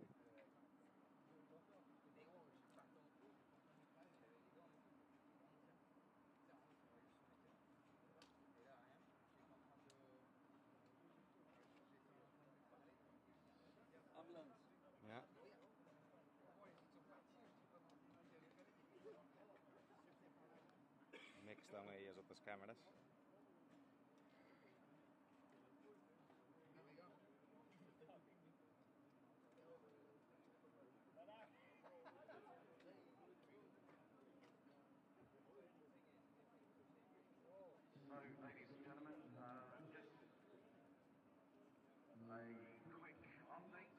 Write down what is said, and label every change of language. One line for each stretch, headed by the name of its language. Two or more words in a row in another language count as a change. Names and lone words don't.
French: Mais gros, je suis parti en cours, j'étais en train de travailler, j'avais les gants et tout. Tiens, on va juste se mettre. Et là, rien. J'étais en train de. J'étais en train de lui parler. Ambulance. Ja. Oh, ils sont partis, je sais pas comment il y avait pas
Dutch: Mick staan er hier op de cameras.
English: There we go. So, ladies and gentlemen, just a quick update.